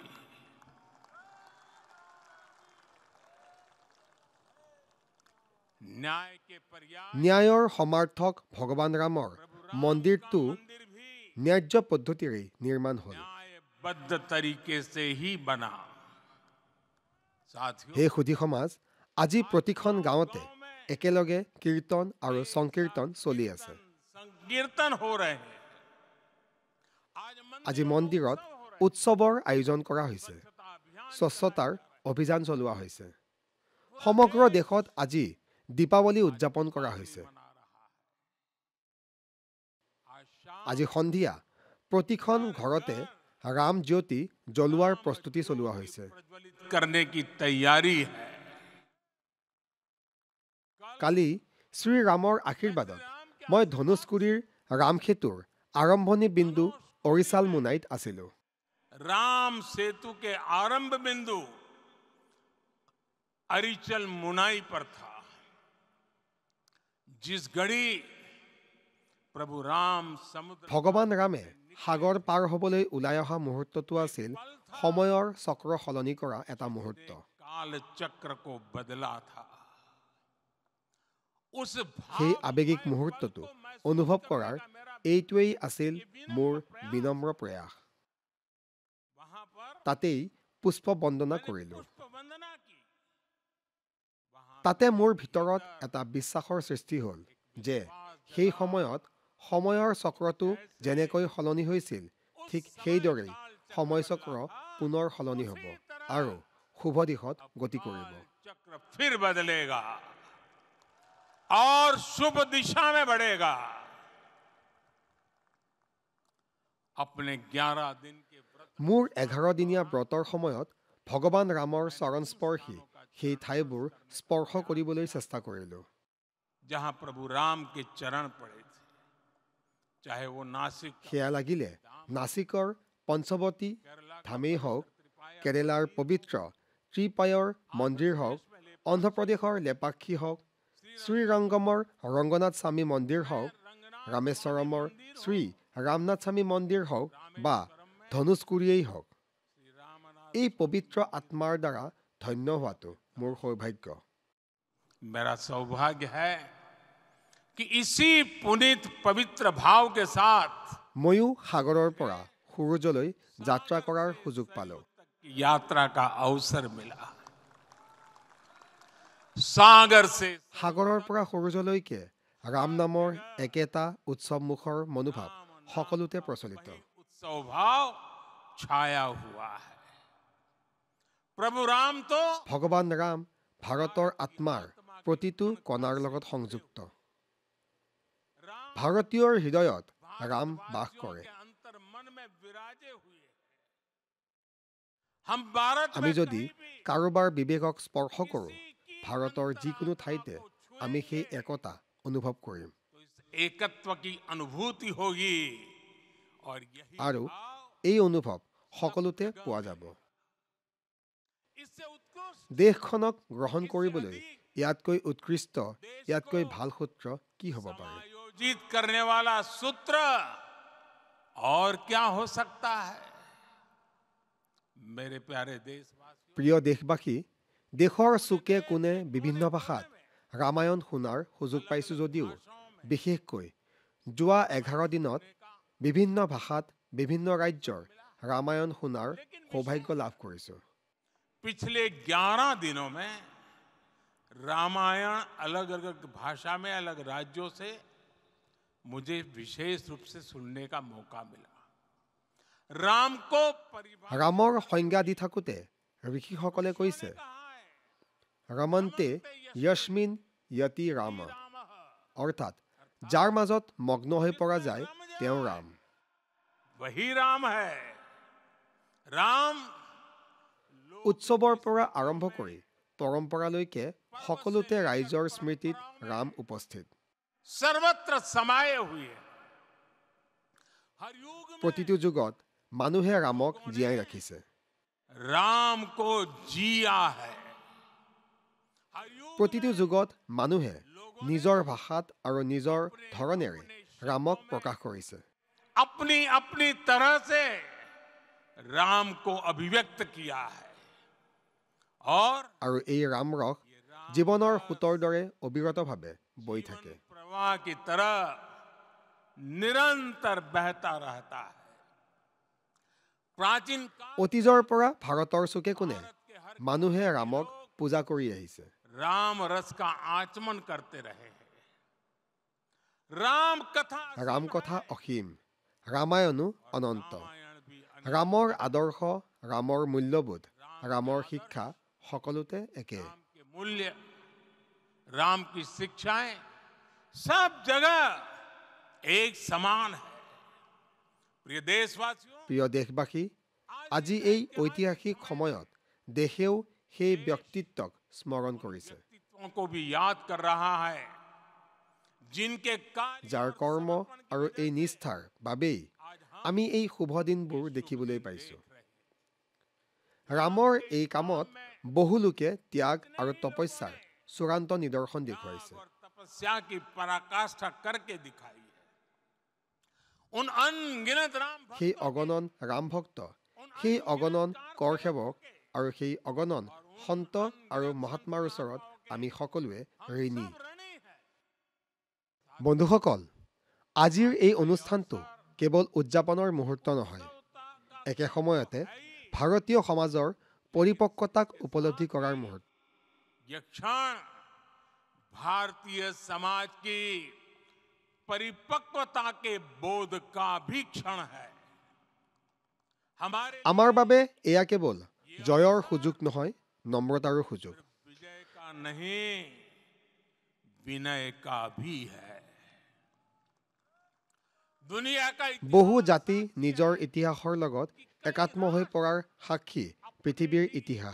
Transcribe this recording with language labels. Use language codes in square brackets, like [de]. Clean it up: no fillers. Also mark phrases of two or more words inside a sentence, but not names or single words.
[hi] न्याय के पर्याय [as] ন্যায়ৰ সমাৰ্থক ভগৱান ৰামৰ মন্দিৰটো [hi] मंदिर भी [as] ন্যায্য পদ্ধতিৰে নিৰ্মাণ হ'ল। [hi] न्यायबद्ध तरीके से ही बना। साथियों, [as] হে সুধী সমাজ, আজি প্ৰতিখন গাঁৱতে একেলগে কীৰ্তন আৰু সংকীৰ্তন চলি আছে। [hi] संकीर्तन हो रहे हैं। [as] আজি মন্দিৰত উৎসৱৰ আয়োজন কৰা হৈছে, স্বচ্ছতাৰ অভিযান চলোৱা হৈছে। সমগ্ৰ দেশত আজি দীপাৱলী উদযাপন কৰা হৈছে। আজি সন্ধিয়া প্ৰতিখন ঘৰতে ৰাম জ্যোতি জ্বলোৱাৰ প্ৰস্তুতি চলোৱা হৈছে। [hi] प्रज्वलित करने की तैयारी है। [as] কালি শ্ৰীৰামৰ আশীৰ্বাদত মই ধনুষ্কুৰিৰ ৰামসেতুৰ আৰম্ভণি বিন্দু অৰিচাল মুনাইত আছিলোঁ। [hi] राम सेतु के आरंभ बिंदु अरिचल मुनाई पर था। जिस घड़ी प्रभु राम समुद्र [as] ভগৱান ৰামে সাগৰ পাৰ হ'বলৈ ওলাই অহা মুহূৰ্তটো আছিল সময়ৰ চক্ৰ সলনি কৰা এটা মুহূৰ্ত। [hi] काल चक्र को बदला था। उस [as] সেই আৱেগিক মুহূৰ্তটো অনুভৱ কৰাৰ এইটোৱেই আছিল মোৰ বিনম্ৰ প্ৰয়াস। [hi] वहां पर [as] তাতেই পুষ্প বন্দনা কৰিলোঁ। [hi] पुष्प वंदना की। वहां [as] তাতে মোৰ ভিতৰত এটা বিশ্বাসৰ সৃষ্টি হ'ল যে সেই সময়ত সময়ৰ চক্ৰটো যেনেকৈ সলনি হৈছিল, ঠিক সেইদৰেই সময় চক্ৰ পুনৰ সলনি হ'ব আৰু শুভ দিশত গতি কৰিব। [hi] चक्र फिर बदलेगा और शुभ दिशा में बढ़ेगा। अपने 11 दिन के व्रत [as] মোৰ 11 দিনীয়া ব্ৰতৰ সময়ত ভগৱান ৰামৰ চৰণস্পৰ্শী সেই ঠাইবোৰ স্পৰ্শ কৰিবলৈ চেষ্টা কৰিলোঁ। [hi] जहां प्रभु राम के चरण पड़े थे, चाहे वो नासिक [as] সেয়া লাগিলে নাছিকৰ পঞ্চৱতী ধামেই হওক, কেৰেলাৰ পবিত্ৰ ত্ৰিপায়ৰ মন্দিৰ হওক, অন্ধ্ৰপ্ৰদেশৰ লেপাক্ষী হওক, শ্ৰীৰংগমৰ ৰংগনাথ স্বামী মন্দিৰ হওক, ৰামেশ্বৰমৰ শ্ৰী ৰামনাথ স্বামী মন্দিৰ হওক বা ধনুষ্কুৰিয়েই হওক, এই পবিত্ৰ আত্মাৰ দ্বাৰা ধন্য হোৱাটো মোৰ সৌভাগ্য। [hi] मेरा सौभाग्य है कि इसी पुनीत पवित्र भाव के साथ [as] ময়ো সাগৰৰ পৰা সুৰুজলৈ যাত্ৰা কৰাৰ সুযোগ পালোঁ। [hi] यात्रा का अवसर मिला। सागर से [as] সাগৰৰ পৰা সুৰুজলৈকে ৰাম নামৰ একেটা উৎসৱমুখৰ মনোভাৱ সকলোতে প্ৰচলিত। [hi] उत्सव भाव छाया हुआ है। प्रभु राम तो [as] ভগৱান ৰাম ভাৰতৰ আত্মাৰ প্ৰতিটো কণাৰ লগত সংযুক্ত। ভাৰতীয়ৰ হৃদয়ত ৰাম বাস কৰে। [hi] के अंतर मन में विराजे हुए हैं। हम भारत [as] আমি [hi] में [as] যদি [hi] कहीं भी [as] কাৰোবাৰ বিবেকক স্পৰ্শ কৰোঁ, ভাৰতৰ যিকোনো ঠাইতে আমি সেই একতা অনুভৱ কৰিম [hi] तो इस एकत्व की अनुभूति होगी और यही [as] আৰু [hi] भाव [as] এই অনুভৱ সকলোতে পোৱা যাব। [hi] इससे उत्कृष्ट [as] দেশখনক গ্ৰহণ কৰিবলৈ ইয়াতকৈ উৎকৃষ্ট, ইয়াতকৈ ভাল সূত্ৰ কি হ'ব পাৰে? [hi] आयोजित करने वाला सूत्र और क्या हो सकता है? मेरे प्यारे देशवासियों, [as] প্ৰিয় দেশবাসী, দেশৰ চুকে কোণে বিভিন্ন ভাষাত ৰামায়ণ শুনাৰ সুযোগ পাইছোঁ যদিও বিশেষকৈ যোৱা 11 দিনত বিভিন্ন ভাষাত বিভিন্ন ৰাজ্যৰ ৰামায়ণ শুনাৰ সৌভাগ্য লাভ কৰিছোঁ। [hi] पिछले 11 दिनों में रामायण अलग अलग भाषा में अलग राज्यों से मुझे विशेष रूप से सुनने का मौका मिला। राम को परिभाषित [as] ৰামৰ সংজ্ঞা দি থাকোঁতে ঋষিসকলে কৈছে, [hi] कहा है, [sa] रमन्ते यस्मिन इति राम, [hi] रामः [as] অৰ্থাৎ যাৰ মাজত মগ্ন হৈ পৰা যায় তেওঁ ৰাম। [hi] वही राम है। राम [as] উৎসৱৰ পৰা আৰম্ভ কৰি পৰম্পৰালৈকে সকলোতে ৰাইজৰ স্মৃতিত ৰাম উপস্থিত। [hi] सर्वत्र समाये हुए हैं। हर युग में [as] প্ৰতিটো যুগত মানুহে ৰামক জীয়াই ৰাখিছে। [hi] राम को जिया है। हर युग [as] প্ৰতিটো যুগত মানুহে নিজৰ ভাষাত আৰু নিজৰ ধৰণেৰে ৰামক প্ৰকাশ কৰিছে। [hi] अपनी अपनी तरह से राम को अभिव्यक्त किया है। और [as] আৰু এই ৰাম ৰস জীৱনৰ সোঁতৰ দৰে অবিৰতভাৱে বৈ থাকে। [hi] प्रवाह की तरह निरंतर बहता रहता है। प्राचीन काल [as] অতীজৰ পৰা ভাৰতৰ চুকে কোণে মানুহে ৰামক পূজা কৰি আহিছে। [hi] राम रस का आचमन करते रहे हैं। राम कथा [as] ৰাম কথা অসীম, ৰামায়ণো অনন্ত। [hi] रामायण भी [as] ৰামৰ আদৰ্শ, ৰামৰ মূল্যবোধ, ৰামৰ শিক্ষা সকলোতে একে। [hi] राम के मूल्य, राम की शिक्षाएं सब जगह एक समान है। प्रिय देशवासियों, [as] প্ৰিয় দেশবাসী, আজি এই ঐতিহাসিক সময়ত দেশেও সেই ব্যক্তিত্বক স্মৰণ কৰিছে, [hi] व्यक्तित्वों को भी याद कर रहा है जिनके कार्य [as] যাৰ কৰ্ম আৰু এই নিষ্ঠাৰ বাবেই আমি এই শুভ দিনবোৰ দেখিবলৈ পাইছোঁ। ৰামৰ এই কামত বহু লোকে ত্যাগ আৰু তপস্যাৰ চূড়ান্ত নিদৰ্শন দেখুৱাইছে। [hi] और तपस्या की पराकाष्ठा करके दिखाई है। उन अनगिनत राम भक्त [as] সেই অগণন ৰাম ভক্ত, সেই অগণন কৰ সেৱক আৰু সেই অগণন সন্ত আৰু মহাত্মাৰ ওচৰত আমি সকলোৱে ঋণী। [hi] ऋणी है। [as] বন্ধুসকল, আজিৰ এই অনুষ্ঠানটো কেৱল উদযাপনৰ মুহূৰ্ত নহয়, একে সময়তে ভাৰতীয় সমাজৰ পৰিপক্কতাক উপলব্ধি কৰাৰ মুহূৰ্ত। [hi] यह क्षण भारतीय समाज की परिपक्वता के बोध का भी क्षण है। हमारे [as] আমাৰ বাবে এয়া কেৱল জয়ৰ সুযোগ নহয়, নম্ৰতাৰো সুযোগ। [hi] विजय का नहीं, विनय का भी है। दुनिया का [as] বহু জাতি নিজৰ ইতিহাসৰ লগত একাত্ম হৈ পৰাৰ সাক্ষী পৃথিৱীৰ ইতিহাস।